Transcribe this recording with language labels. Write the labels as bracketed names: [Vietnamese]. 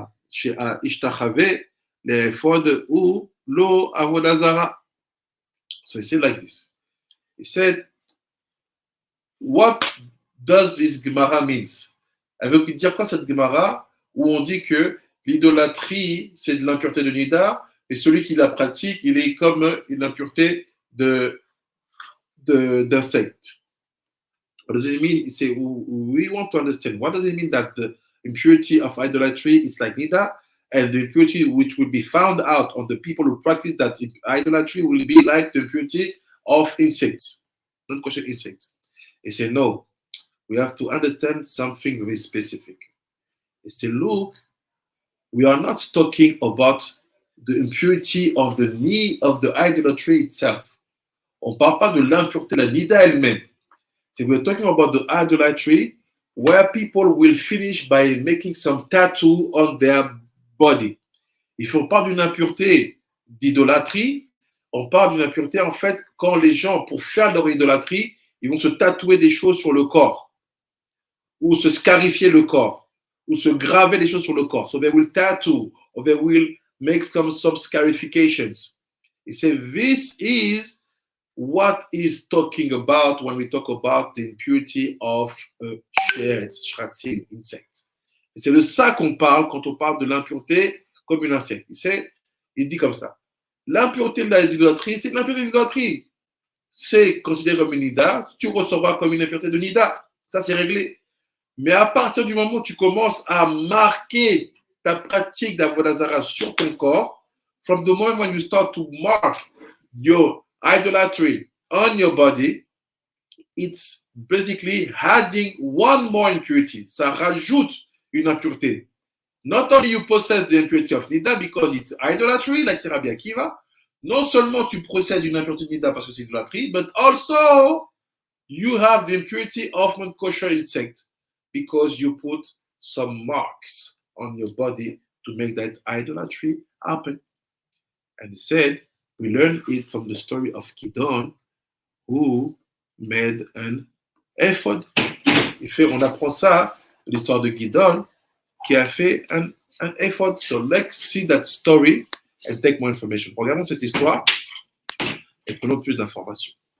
[Hebrew] שהשתחווה לאפוד הוא לא עבודה זרה. [English] So he said like this. He said, what does this Gemara means? [French] Elle veut dire quoi cette Gemara où on dit que l'idolâtrie, c'est de l'impureté de nida, et celui qui la pratique, il est comme une impureté d'insectes. [English] What does it mean? Say, we want to understand. What does it mean that the impurity of idolatry is like nida, and the impurity which will be found out on the people who practice that idolatry will be like the impurity of insects, non-kosher insects? They say, no, we have to understand something very specific. They say, look, we are not talking about the impurity of the need of the idolatry itself. [French] On ne parle pas de l'impureté, la nida elle-même. [English] So we're talking about the idolatry where people will finish by making some tattoo on their body. [French] Il faut pas d'une impureté d'idolâtrie, on parle d'une impureté en fait quand les gens, pour faire leur idolâtrie, ils vont se tatouer des choses sur le corps, ou se scarifier le corps, ou se graver des choses sur le corps. [English] So they will tattoo, or they will make some scarifications. He said, this is what is talking about when we talk about the impurity of shratzim, insect. [French] Et c'est de ça qu'on parle quand on parle de l'impureté comme une insecte. Il dit comme ça. L'impureté de l'idolâtrie, c'est l'impureté de l'idolâtrie. C'est considéré comme une nida, tu recevras comme une impureté de nida. Ça, c'est réglé. Mais à partir du moment où tu commences à marquer ta pratique d'Avoda Zarah sur ton corps, [English] from the moment when you start to mark your idolatry on your body, it's basically adding one more impurity. [French] Ça rajoute une impureté. [English] Not only you possess the impurity of nida because it's idolatry, like c'est Rabbi Akiva, [French] non seulement tu possèdes une impureté de nida parce que c'est idolatrie, [English] but also you have the impurity of non-kosher insect because you put some marks on your body to make that idolatry happen. And he said, we learn it from the story of Gideon, who made an effort. [French] On apprend ça de l'histoire de Gideon, qui a fait un effort. [English] So let's see that story and take more information. [French] Regardons cette histoire et prenons plus d'informations.